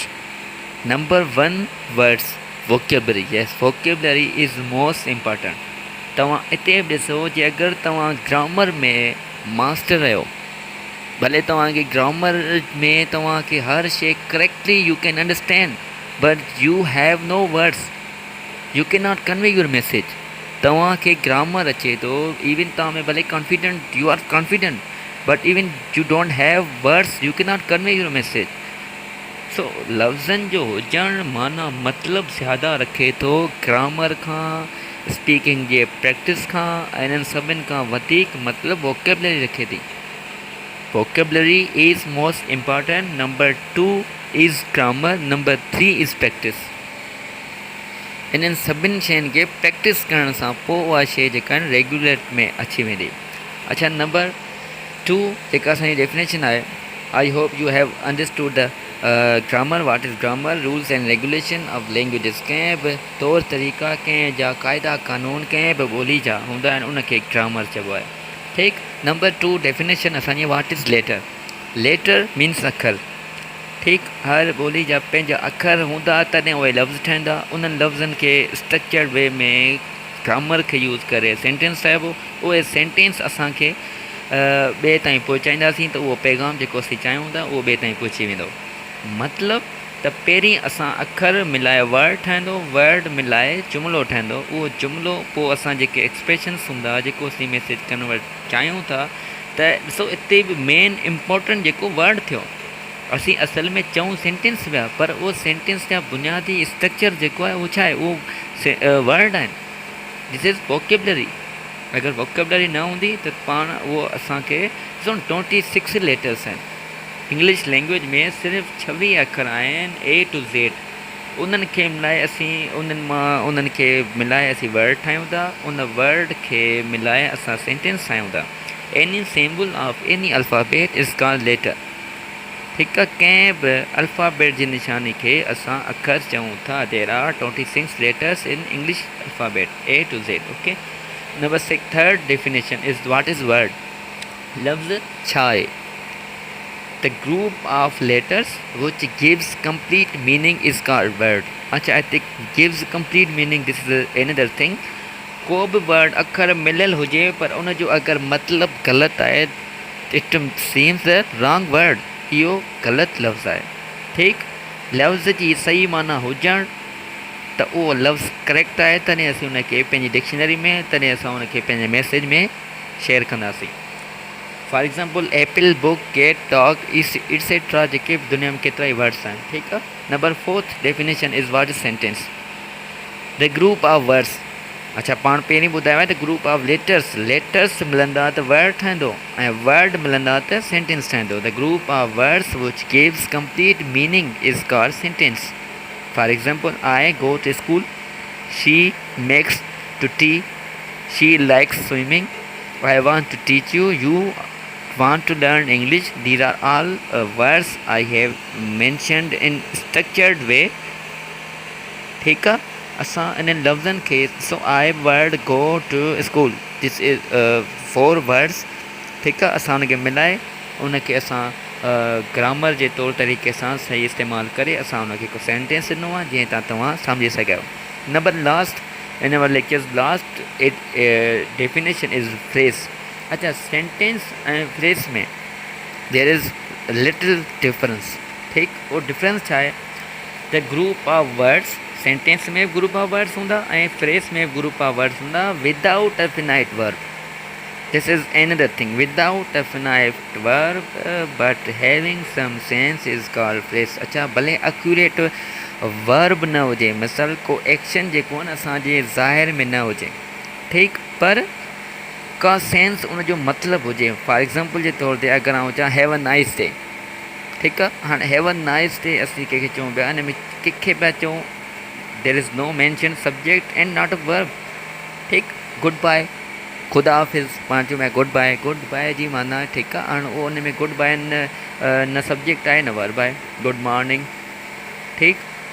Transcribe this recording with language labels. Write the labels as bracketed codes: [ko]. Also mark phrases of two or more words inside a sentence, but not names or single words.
[en] number 1, words, vocabulary. yes, vocabulary is most important. [sd] तव्हां हिते बि ॾिसो, जे अगरि तव्हां ग्रामर में मास्टर आहियो, भले तव्हांखे ग्रामर में तव्हांखे हर शइ [en] correctly you can understand, but you have no words, you can not convey your message. [sd] तव्हांखे ग्रामर अचे थो, इवन तव्हां में भले कॉन्फिडेंट, [en] you are confident, but even you don't have words, you can not convey your message. [sd] सो लफ़्ज़नि जो हुजणु माना मतिलबु ज़्यादा रखे थो ग्रामर खां, स्पीकिंग जे प्रैक्टिस खां। इन्हनि सभिनि खां वधीक मतिलबु वोकेबलरी रखे थी। [en] vocabulary is most important. number 2 is grammar. number 3 is practice. [sd] इन्हनि सभिनि शयुनि खे प्रैक्टिस करण सां पोइ उहा शइ जेका आहिनि रेगुलेट में अची वेंदी। अच्छा, नंबर 2 जेका असांजी डेफिनेशन आहे, [en] I hope you have understood the grammar. What is grammar? rules and regulation of languages. [sd] कंहिं बि तौर तरीक़ा, कंहिं जा क़ाइदा कानून कंहिं बि ॿोली जा हूंदा आहिनि, उनखे ग्रामर चइबो आहे। ठीकु। नंबर 2 डेफिनेशन असांजी, [en] what is letter? letter means [sd] अखर। ठीकु। हर ॿोली जा पंहिंजा अखर हूंदा, तॾहिं उहे लफ़्ज़ ठहंदा। उन्हनि लफ़्ज़नि खे [en] structured way [sd] में ग्रामर खे यूज़ करे सेंटेंस ठाहिबो। उहे सेंटेंस असांखे ॿिए ताईं पहुचाईंदासीं त उहो पैगाम जेको असीं चाहियूं था उहो ॿिए ताईं पहुची वेंदो। मतिलबु त पहिरीं असां अखर मिलाए वर्ड ठहंदो, वर्ड मिलाए जुमिलो ठहंदो, उहो जुमिलो पोइ असां जेके एक्सप्रेशन्स हूंदा, जेको असीं [en] message convert [sd] चाहियूं था, त ॾिसो हिते बि [en] main important [sd] जेको वर्ड थियो। असीं असल में चऊं सेंटेंस पिया, पर उहो सेंटेंस जा बुनियादी स्ट्रक्चर जेको आहे उहो छा आहे, उहो वर्ड आहिनि। [en] this is vocabulary. [sd] अगर वोकेबलरी न हूंदी त पाण उहो असांखे ॾिसो 26 लेटर्स आहिनि [en] English language [sd] में, सिर्फ़ु 26 अखर आहिनि [en] A to Z। [sd] उन्हनि खे मिलाए असीं उन्हनि खे मिलाए असीं वर्ड ठाहियूं था, उन वर्ड खे मिलाए असां सेंटेंस ठाहियूं था। [en] any symbol of any alphabet is called letter. [sd] ठीकु आहे, कंहिं बि अल्फ़ाबेट जी निशानी खे असां अखर चऊं था। [en] there are 26 letters in English alphabet A to Z। okay, number 6 third definition is what is word. [sd] लफ्ज़ छा आहे? [en] The group of letters which gives complete meaning is called word। अच्छा, I think gives complete meaning, this is another thing। [sd] को बि वर्ड अखर मिलियल हुजे पर उन जो अगरि मतिलबु ग़लति आहे, [en] it seems the wrong word, [sd] इहो ग़लति लफ़्ज़ आहे। ठीकु, लफ़्ज़ जी सही माना हुजणु त उहो लफ़्ज़ करेक्ट आहे, तॾहिं असीं उनखे पंहिंजी डिक्शनरी में, तॾहिं असां उनखे पंहिंजे मैसेज में शेयर कंदासीं। [en] for example apple, book, cat, dog, [sd] इट्सेट्रा, जेके बि दुनिया में केतिरा ई वर्ड्स आहिनि। ठीकु आहे, [en] number 4th definition is what is sentence. The group of words. [sd] अच्छा, पाण पहिरीं ॿुधायो आहे त [en] group of letters, [sd] लेटर्स मिलंदा त वर्ड ठहंदो ऐं वर्ड मिलंदा त सेंटेंस ठहंदो। [en] the group of words which gives complete meaning is called sentence. for example I go to school, she makes two tea, she likes swimming, I want to teach you, you want to learn English। These are all words I have mentioned in structured way। [sd] ठीकु आहे, असां इन्हनि लफ़्ज़नि खे, [en] so I word go to school, this is 4 words. [sd] ठीकु आहे, असां उनखे मिलाए उनखे असां ग्रामर जे तौर तरीक़े सां सही इस्तेमालु करे असां उनखे हिकु सेंटेंस ॾिनो आहे जीअं तव्हां सम्झी सघियो। [en] number last in our lectures last definition is phrase. [sd] अच्छा, सेंटेंस ऐं फ्रेज़ में [en] there is little difference. [sd] ठीकु, उहो डिफरेंस छा आहे? [en] the group of words, sentence में group of words [sd] हूंदा ऐं फ्रेज़ में [en] group of words हूंदा without a finite verb. this is another thing, without a finite verb but having some sense is called phrase. [sd] अच्छा, भले [en] accurate verb [sd] न हुजे, मिसाल को एक्शन जेको आहे न असांजे ज़ाहिर में न हुजे, ठीकु, पर का सेंस उनजो मतिलबु हुजे। [en] for example [sd] जे तौर ते अगरि आउं चवां [en] have a nice day, [sd] ठीकु आहे, हाणे [en] have a nice day [sd] असीं कंहिंखे चऊं पिया, हिन में कंहिंखे पिया चऊं, [en] there is no mention subject and not a verb. [sd] ठीकु, [en] good bye, [ur] خدا حافظ, [sd] पाण चऊं पिया [en] good bye, good bye [sd] जी माना, ठीकु आहे, हाणे उहो उन में [en] good bye [sd] न सब्जेक्ट आहे न वर्ब आहे। [en] good morning, ठीकु,